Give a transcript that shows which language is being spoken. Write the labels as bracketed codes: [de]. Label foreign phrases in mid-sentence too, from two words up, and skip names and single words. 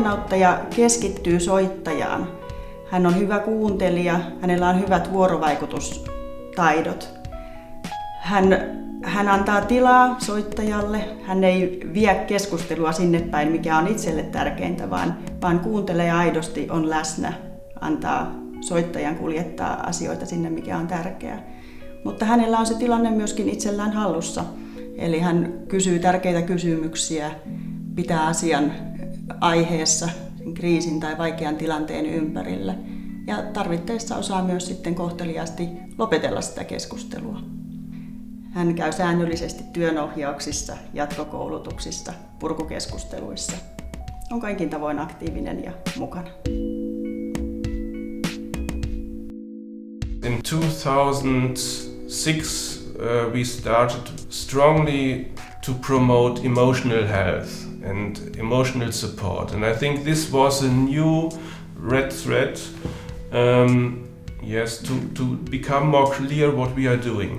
[fi] Auttaja keskittyy soittajaan. Hän on hyvä kuuntelija, hänellä on hyvät vuorovaikutustaidot. Hän antaa tilaa soittajalle, hän ei vie keskustelua sinne päin, mikä on itselle tärkeintä, vaan kuuntelee aidosti, on läsnä, antaa soittajan kuljettaa asioita sinne, mikä on tärkeää. Mutta hänellä on se tilanne myöskin itsellään hallussa, eli hän kysyy tärkeitä kysymyksiä, pitää asian aiheessa, sen kriisin tai vaikean tilanteen ympärillä ja tarvittaessa osaa myös sitten kohteliaasti lopetella sitä keskustelua. Hän käy säännöllisesti työnohjauksissa, jatkokoulutuksissa, purkukeskusteluissa. On kaikin tavoin aktiivinen ja mukana. [en] In 2006 we started strongly to promote emotional health and emotional support, and I think this was a new red thread, to become more clear what we are doing.